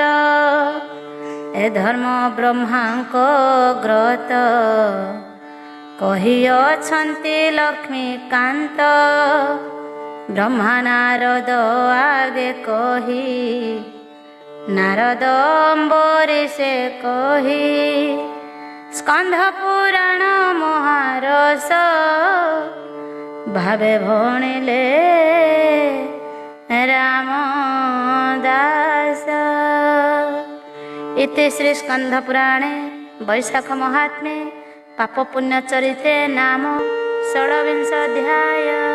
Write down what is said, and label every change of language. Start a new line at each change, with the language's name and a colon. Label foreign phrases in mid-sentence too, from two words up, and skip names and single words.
Odia: ଏ ଧର୍ମ ବ୍ରହ୍ମାଙ୍କ ଗ୍ରତ କହିଅଛନ୍ତି ଲକ୍ଷ୍ମୀକାନ୍ତ। ବ୍ରହ୍ମା ନାରଦ ଆଗେ କହି ନାରଦ ଅମ୍ବରୀଶେ କହି। ସ୍କନ୍ଧ ପୁରାଣ ମହାରସ ଭାବେ ଭଣିଲେ रामदास।
Sanskrit: इति श्री स्कंध पुराणे वैशाख महात्म्ये पाप पुण्य चरिते नाम षोडविंश अध्याय।